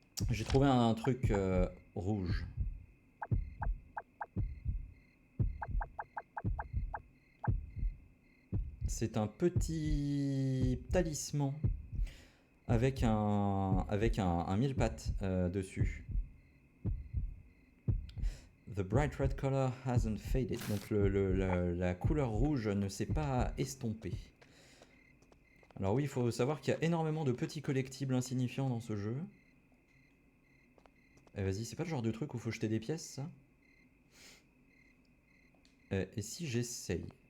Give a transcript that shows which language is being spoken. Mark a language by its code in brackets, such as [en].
[fr] J'ai trouvé un truc rouge. C'est un petit talisman avec un mille pattes dessus. [en] The bright red color hasn't faded. [fr] Donc la couleur rouge ne s'est pas estompée. Alors oui, il faut savoir qu'il y a énormément de petits collectibles insignifiants dans ce jeu. Eh, vas-y, c'est pas le genre de truc où faut jeter des pièces, ça? Et si j'essaye?